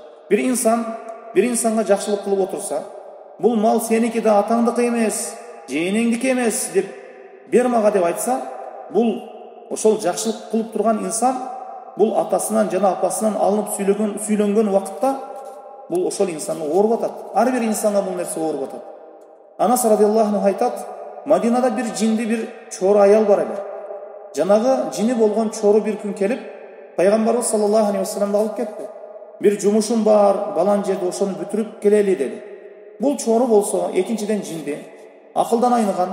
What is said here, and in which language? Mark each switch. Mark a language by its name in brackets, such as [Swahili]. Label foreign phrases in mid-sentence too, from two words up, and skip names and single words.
[Kyrgyz] Бир инсанга жакшылык кылып отурса, бул мал сеники да, атаңдыкы эмес, жээнеңдики эмес деп бер мага деп айтса, бул ошол жакшылык кылып турган инсан бул атасынан жана апасынан алынып сүйлөнгөн убакытта бул ошол инсанга ооруп атат. Ар бир инсанга бул нерсе ооруп атат. Анас [Arabic] رضي الله عنه [Kyrgyz] айтат, Мадинада бир жинди бир чору аял бар эле. Жанагы жини болгон чору бир күн келип, пайгамбарыбыз [Arabic] صلى الله عليه وسلم [Kyrgyz] алып кетти. Бир жумушум бар, балан жерде ошону бүтүрүп келели деди. Бул чору болсо, экинчиден жинди, акылдан айныган.